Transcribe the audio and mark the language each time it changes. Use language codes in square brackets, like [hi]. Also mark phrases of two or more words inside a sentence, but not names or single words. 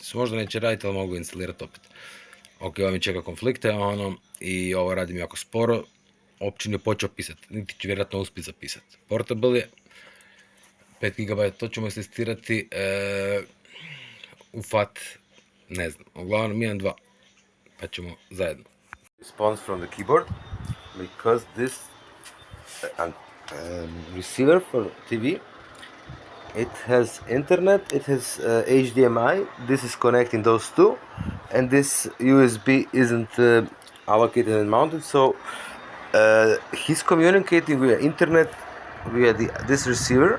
[hr] Možda neće raditi, ali mogu instalirati opet. Ok, ovo mi čeka konflikte, i ovo radim jako sporo. Uopće nije počeo pisati, niti ću vjerojatno uspjeti zapisati. Portable je 5 GB, to ćemo testirati u FAT, ne znam, uglavnom 1.2, pa ćemo zajedno. [en] Response from the keyboard, because this receiver for TV, it has internet, it has HDMI, this is connecting those two, and this USB isn't allocated and mounted, so he's communicating via internet via this receiver.